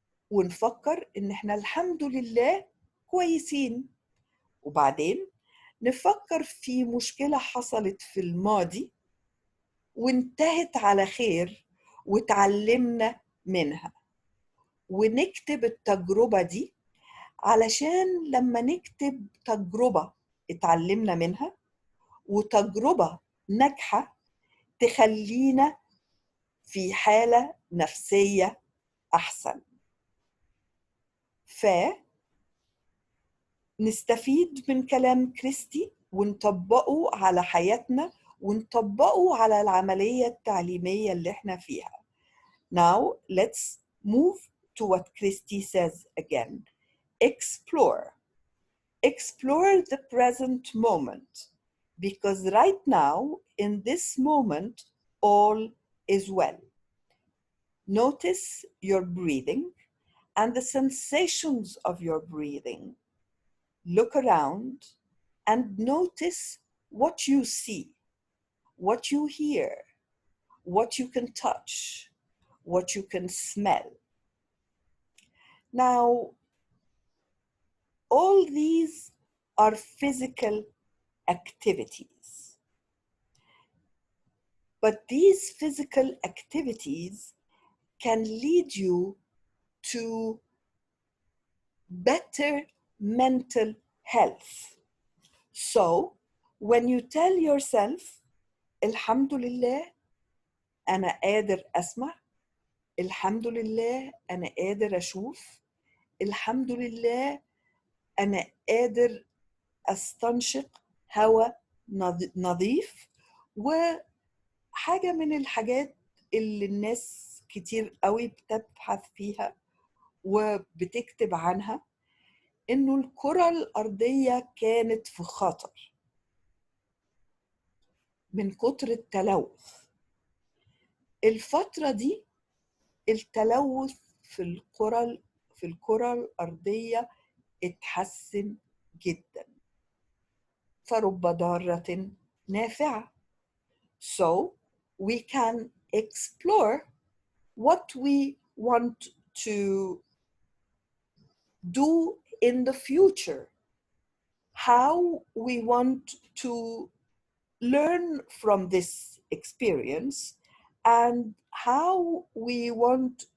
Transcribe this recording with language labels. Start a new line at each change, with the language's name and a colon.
Arabic: ونفكر ان احنا الحمد لله كويسين، وبعدين نفكر في مشكلة حصلت في الماضي وانتهت على خير وتعلمنا منها، ونكتب التجربة دي علشان لما نكتب تجربة اتعلمنا منها وتجربة ناجحة تخلينا في حالة نفسية أحسن. فنستفيد من كلام كريستي ونطبقه على حياتنا ونطبقه على العملية التعليمية اللي احنا فيها.
English: Now let's move to what Christy says again. Explore. Explore the present moment, because right now, in this moment, all is well. Notice your breathing and the sensations of your breathing. Look around and notice what you see, what you hear, what you can touch, what you can smell. Now, all these are physical activities. But these physical activities can lead you to better mental health. So, when you tell yourself,
Arabic: الحمد لله أنا قادر أسمع، الحمد لله أنا قادر أشوف، الحمد لله أنا قادر أستنشق هواء نظيف. وحاجة من الحاجات اللي الناس كتير قوي بتبحث فيها وبتكتب عنها إنه الكرة الأرضية كانت في خطر من كتر التلوث. الفترة دي التلوث في الكرة الأرضية اتحسن جدا، فرب ضارة نافعة.
English: So we can explore what we want to do in the future, how we want to learn from this experience, and how we want